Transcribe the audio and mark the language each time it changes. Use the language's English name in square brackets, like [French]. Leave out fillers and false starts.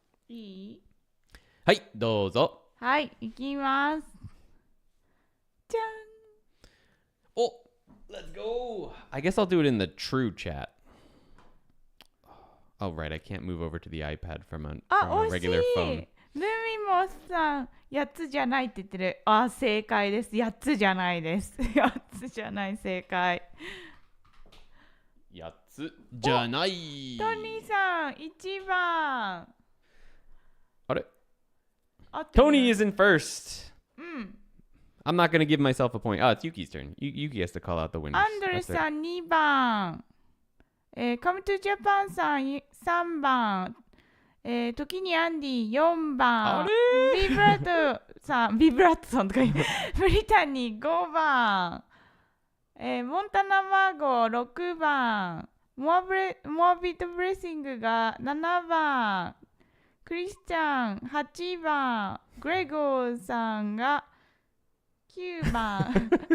[Japanese] いい？はい、どうぞ。はい、いきます。じゃん。 [English] Let's go. I guess I'll do it in the true chat. Oh, right. I can't move over to the iPad from a [Japanese] 惜し [English] regular [Japanese] い [English] phone. [Japanese] ルミモスさん、8つじゃないって言ってる。あ、正解です。8つじゃないです。8つじゃない、正解。 8つじゃない。トニーさん、1番。あれ合ってる [English] Tony is in first. [Japanese] うん。 [English] I'm not going to give myself a point. Oh, it's Yuki's turn. Yuki has to call out the winners. [Japanese] アンドレさん、2番。 Come to Japan さん、3番。 ToKini Andy 4番。ビブラットさんとか言う。ブリタニー5番。モンタナマーゴ6番。モアビットブレッシングが7番。クリスチャン8番。グレゴーさんが9番。